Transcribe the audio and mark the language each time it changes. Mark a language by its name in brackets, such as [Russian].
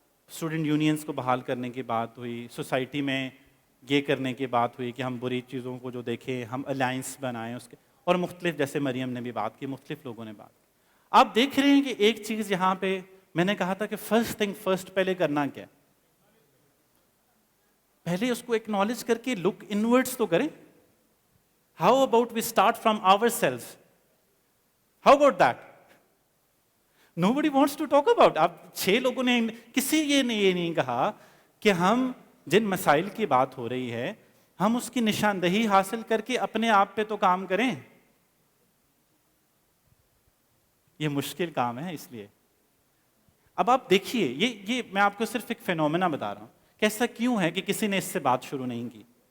[Hindi] Student unions को बहाल करने की बात हुई, सोसाइटी में ये करने की बात हुई कि हम बुरी चीज़ों को जो देखें हम अलायंस बनाएं उसके, और मुख्तलिफ, जैसे मरियम ने भी बात की, मुख्तलिफ लोगों ने बात की। आप देख रहे हैं कि एक चीज़ यहाँ पे मैंने कहा था कि फर्स्ट थिंग फर्स्ट, पहले करना क्या है? पहले उसको एक्नॉलेज करके लुक इनवर्ड्स तो करें। [English] How about we start from ourselves? How about that? Nobody wants to talk about. [Hindi] अब 6 लोगों ने, किसी ये नहीं कहा कि हम जिन मसाइल की बात हो रही है हम उसकी निशानदही हासिल करके अपने आप पे तो काम करें। ये मुश्किल काम है। इसलिए अब आप देखिए, ये मैं आपको सिर्फ एक फिनोमेना बता रहा हूं कि ऐसा क्यों है कि किसी ने इससे बात शुरू नहीं की।